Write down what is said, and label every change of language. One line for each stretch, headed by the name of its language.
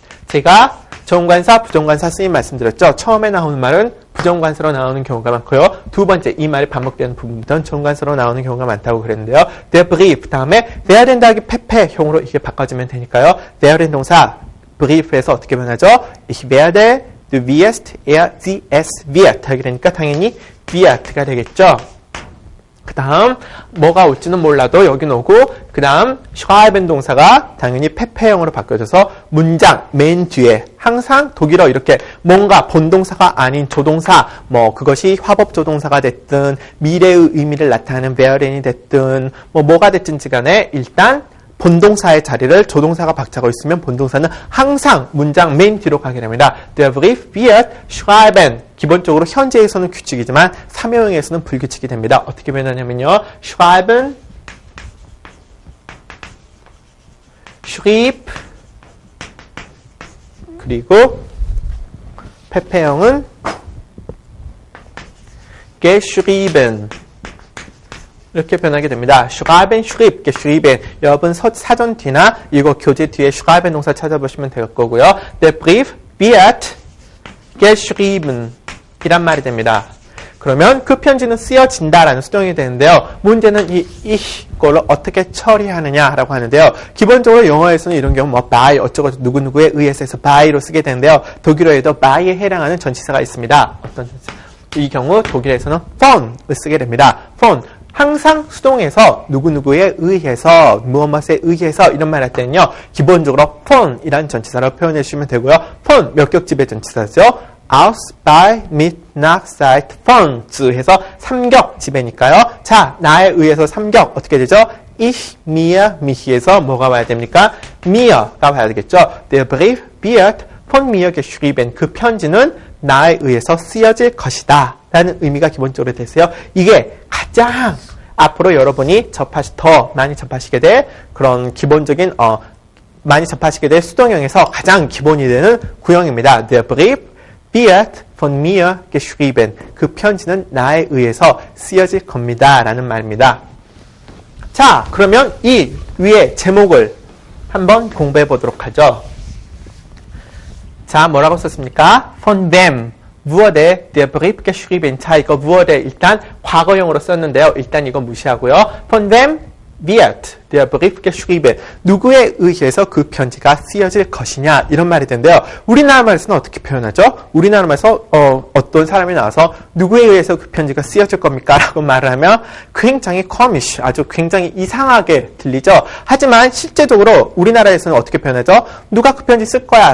Korean: 제가 정관사, 부정관사 쓰임 말씀드렸죠. 처음에 나오는 말은 부정관사로 나오는 경우가 많고요. 두 번째 이 말이 반복되는 부분부터는 정관사로 나오는 경우가 많다고 그랬는데요. der Brief 다음에 werden 더하기 pp형으로 이게 바꿔주면 되니까요. werden 동사 brief에서 어떻게 변하죠?
German: Ich werde, du wirst, sie, es wird
Korean: 하게 되니까 당연히 wirt가 되겠죠. 그 다음 뭐가 올지는 몰라도 여긴 오고 그 다음 schreiben 동사가 당연히 pp형으로 바뀌어져서 문장 맨 뒤에 항상 독일어 이렇게 뭔가 본동사가 아닌 조동사 그것이 화법 조동사가 됐든 미래의 의미를 나타내는 weren이 됐든 뭐가 됐든지 간에 일단 본동사의 자리를 조동사가 박차고 있으면 본동사는 항상 문장 맨 뒤로 가게 됩니다.
German: Der Brief wird schreiben.
Korean: 기본적으로 현재에서는 규칙이지만 사명에서는 불규칙이 됩니다. 어떻게 변하냐면요.
German: schreiben, schrieb,
Korean: 그리고 페페형은
German: geschrieben.
Korean: 이렇게 변하게 됩니다.
German: schreiben, schrieb, geschrieben.
Korean: 여러분 사전 뒤나 이거 교재 뒤에 schreiben 동사 찾아보시면 될 거고요.
German: Der Brief wird geschrieben
Korean: 이란 말이 됩니다. 그러면 그 편지는 쓰여진다라는 수동이 되는데요. 문제는 이걸로 어떻게 처리하느냐라고 하는데요. 기본적으로 영어에서는 이런 경우 뭐 by 어쩌고 누구누구에 의해서 해서 by로 쓰게 되는데요. 독일어에도 by에 해당하는 전치사가 있습니다. 어떤 전치사? 이 경우 독일에서는 von을 쓰게 됩니다.
German: von.
Korean: 항상 수동에서 누구누구에 의해서 무엇에 의해서 이런 말 할 때는요. 기본적으로 von이라는 전치사로 표현해 주시면 되고요. von 몇 격집의 전치사죠.
German: aus, by, mit, nach, seit, von
Korean: 해서 3격 지배니까요. 자, 나에 의해서 3격 어떻게 되죠? ich, mir, mich에서 뭐가 와야 됩니까? mir가 와야 되겠죠.
German: Der Brief wird von mir geschrieben.
Korean: 그 편지는 나에 의해서 쓰여질 것이다 라는 의미가 기본적으로 되세요. 이게 가장 앞으로 여러분이 더 많이 접하시게 될 그런 기본적인 많이 접하시게 될 수동형에서 가장 기본이 되는 구형입니다.
German: Der Brief wird von mir geschrieben.
Korean: 그 편지는 나에 의해서 쓰여질 겁니다. 라는 말입니다. 자, 그러면 이 위에 제목을 한번 공부해 보도록 하죠. 자, 뭐라고 썼습니까?
German: von wem,
Korean: 무엇에
German: der Brief geschrieben.
Korean: 자, 이거 무엇에 일단 과거형으로 썼는데요. 일단 이거 무시하고요.
German: von wem wird der Brief geschrieben.
Korean: 누구에 의해서 그 편지가 쓰여질 것이냐 이런 말이 되는데요. 우리나라 말에서는 어떻게 표현하죠? 우리나라 말에서 어떤 사람이 나와서 누구에 의해서 그 편지가 쓰여질 겁니까? 라고 말을 하면 굉장히 커미쉬, 아주 굉장히 이상하게 들리죠. 하지만 실제적으로 우리나라에서는 어떻게 표현하죠? 누가 그 편지 쓸 거야?